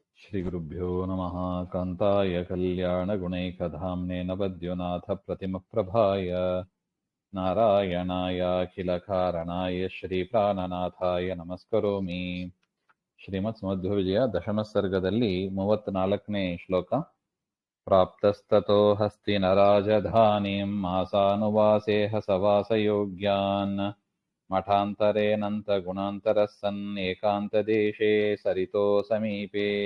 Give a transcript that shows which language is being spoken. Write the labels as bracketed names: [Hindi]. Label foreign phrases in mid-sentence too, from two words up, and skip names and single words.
[Sanskrit] श्रीगुरुभ्यो नमः। कान्ताय कल्याणगुणैकधाम्ने नवद्युनाथप्रतिमप्रभाय नारायणायाखिलकारणाय श्रीप्राणनाथाय नमस्करोमि. [Kannada] ಶ್ರೀಮತ್ಸಮಧ್ವವಿಜಯ ದಶಮ ಸರ್ಗದಲ್ಲಿ 34ನೇ ಶ್ಲೋಕ. [Sanskrit] ಪ್ರಾಪ್ತಸ್ತತೋ ಹಸ್ತಿ ನರಾಜಧಾನೀಂ ಮಾಸಾನುವಾಸೇ ಹಸವಾಸಯೋಗ್ಯಾನ್ ಮಠಾಂತರೇನಂತ ಗುಣಾಂತರಃ ಸನ್ ಏಕಾಂತದೇಶೇ ಸರಿತೋ ಸಮೀಪೇ.